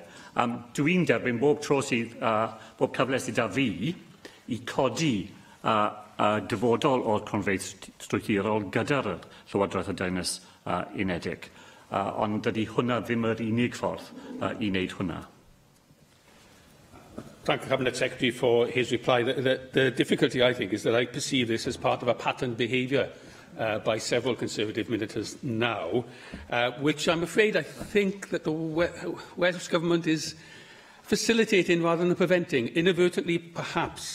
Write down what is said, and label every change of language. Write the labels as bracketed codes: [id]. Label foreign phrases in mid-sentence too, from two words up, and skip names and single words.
[cy] Dwi'n derbyn bob tro sydd, bob cyfle sydd â fi i codi dyfodol o'r cronfeydd strwythurol gyda'r Llywodraeth y Deyrnas Unedig. Ond dydy hwnna ddim yr unig ffordd i wneud hwnna. [en] Thank the Cabinet Secretary for his reply. The difficulty, I think, is that I perceive this as part of a patterned behaviour by several Conservative ministers now, which I'm afraid I think that the Welsh Government is facilitating rather than preventing, inadvertently perhaps.